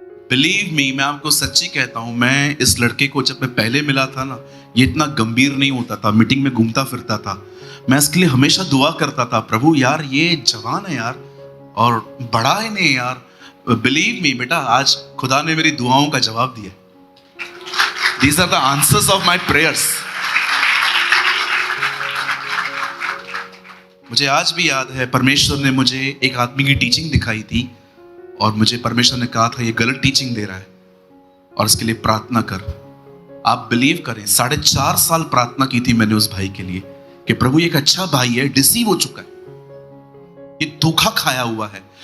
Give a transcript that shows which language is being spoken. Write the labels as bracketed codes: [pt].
[en] believe me, [hi] मैं आपको सच्ची कहता हूं, मैं इस लड़के को जब मैं पहले मिला था ना, ये इतना गंभीर नहीं होता था, मीटिंग में घूमता फिरता था। मैं इसके लिए हमेशा दुआ करता था, प्रभु यार ये जवान है यार और बड़ा है नहीं यार। [en] believe me [hi] बेटा, आज खुदा ने मेरी दुआओं का जवाब दिया। [en] These are the answers of my prayers. [hi] मुझे आज भी याद है, परमेश्वर ने मुझे एक आदमी की टीचिंग दिखाई थी और मुझे परमेश्वर ने कहा था ये गलत टीचिंग दे रहा है और इसके लिए प्रार्थना कर। आप बिलीव करें, 4.5 साल प्रार्थना की थी मैंने उस भाई के लिए कि प्रभु ये एक अच्छा भाई है, डिसीव हो चुका है, ये धोखा खाया हुआ है।